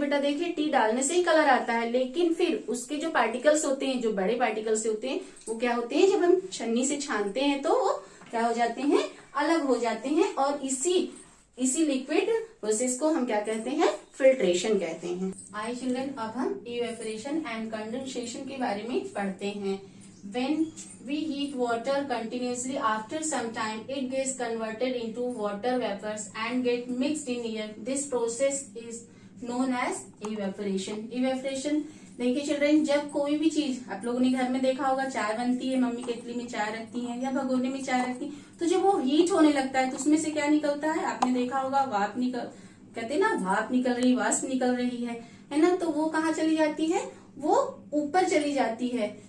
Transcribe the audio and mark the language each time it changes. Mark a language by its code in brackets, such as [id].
[hi] बेटा देखिए, टी डालने से ही कलर आता है, लेकिन फिर उसके जो पार्टिकल्स होते हैं, जो बड़े पार्टिकल्स होते हैं, वो क्या होते हैं, जब हम छन्नी से छानते हैं तो वो क्या हो जाते हैं, अलग हो जाते हैं। और इसी लिक्विड प्रोसेस को हम क्या कहते हैं, फिल्ट्रेशन कहते हैं। आइए चिल्ड्रन, अब हम इवेपोरेशन एंड कंडेंसेशन के बारे में पढ़ते हैं। [en] When we heat water continuously, after some time it gets converted into water vapors and get mixed in air. This process is known as evaporation. [hi] Evaporation देखिए चिल्ड्रन, जब कोई भी चीज, आप लोगों ने घर में देखा होगा, चाय बनती है, मम्मी केतली में चाय रखती है या भगोने में चाय रखती है, तो जब वो हीट होने लगता है तो उसमें से क्या निकलता है, आपने देखा होगा, भाप निकल, कहते हैं ना, भाप निकल रही, वाष्प निकल रही है ना, तो वो कहाँ चली जाती है, वो ऊपर चली जाती है।